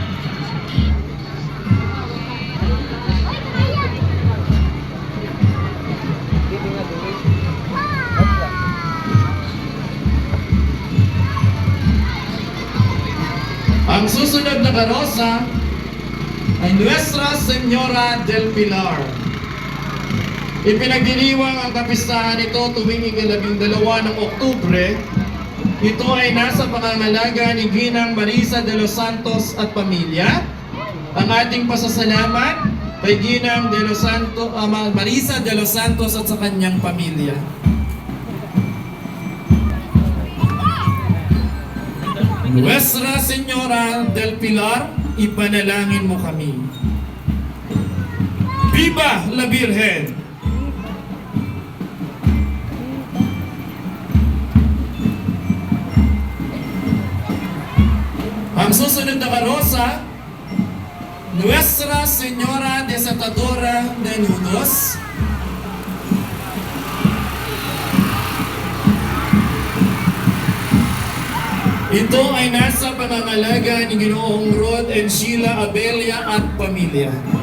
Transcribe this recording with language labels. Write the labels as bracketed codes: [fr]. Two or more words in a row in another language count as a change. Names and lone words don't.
[tl] Ang susunod na karosa ay Nuestra Señora del Pilar. Ipinagdiriwang ang kapistahan nito tuwing 12 ng Oktubre. Ito ay nasa pangangalaga ni Ginang Marisa de los Santos at pamilya. Ang ating pasasalamat kay Ginang Marisa de los Santos at sa kanyang pamilya. Nuestra Señora del Pilar, ipanalangin mo kami. [es] Viva la Virgen! [tl] Ang susunod na karosa, Nuestra Señora Desatadora de Nudos. Ito ay nasa pangangalaga ni Ginoong Rod and Sheila Abelia at pamilya.